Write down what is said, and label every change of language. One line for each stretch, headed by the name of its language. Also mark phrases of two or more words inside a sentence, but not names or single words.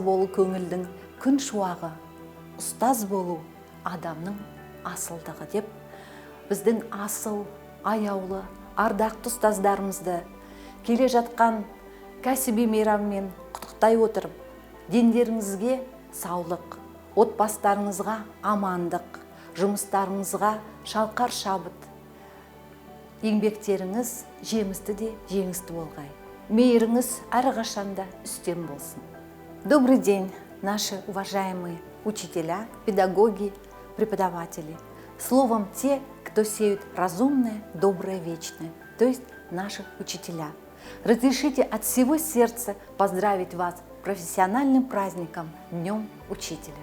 Kazakh: болу көңілдің күн шуағы, ұстаз болу адамның асылдығы деп біздің асыл, аяулы, ардақты ұстаздарымызды келе жатқан кәсіби мейраммен құттықтай отырып, дендеріңізге саулық, отбасыларыңызға амандық, жұмыстарыңызға шалқар шабыт, еңбектеріңіз жемісті де жеңісті болғай. Мейіріңіз әрқашанда үстем болсын.
Russian: Добрый день, наши уважаемые учителя, педагоги, преподаватели. Словом, те, кто сеют разумное, доброе, вечное, то есть наши учителя. Разрешите от всего сердца поздравить вас с профессиональным праздником Днем Учителя.